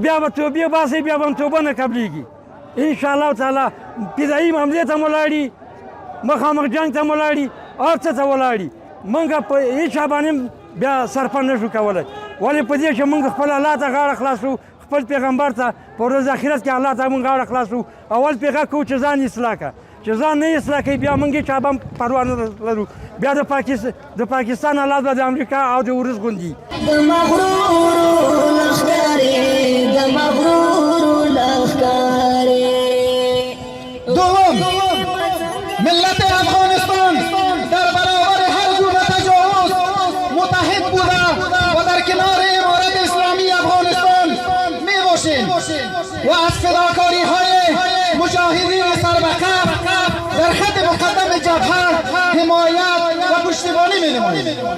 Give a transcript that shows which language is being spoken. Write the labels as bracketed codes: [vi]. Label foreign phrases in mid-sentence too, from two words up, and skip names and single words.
[ps] بیا به توبې باسئ بیا به هم توبه نه قبلېږي انشاءالله تعالی فدایي حملې ته مو لاړي مخامخ جنګ ته مو لاړي هر څه ته ولاړي موږ په هېڅ چا باندې بیا صرفه نه شو کولی ولې په دې چې موږ خپل الله ته غاړه خلاصو خپل پیغمبر ته په ورځ آخرت کې الله ته موږ غاړه خلاصو اول پیغه کوو چې ځان اصلاح کړه چې ځان نه اصلاح کوي بیا موږ چا به هم پروا نه لرو بیا د پاکستان حالات به د امریکا او د روس غوندي [fa] دوم ملت افغانستان در برابر هر گونه تجاوز متحد بوده و در کنار امارت اسلامی افغانستان می باشیم و از فداکاری های مجاهدین سربکف در خط مقدم جبهه حمایت و پشتیبانی می نماییم.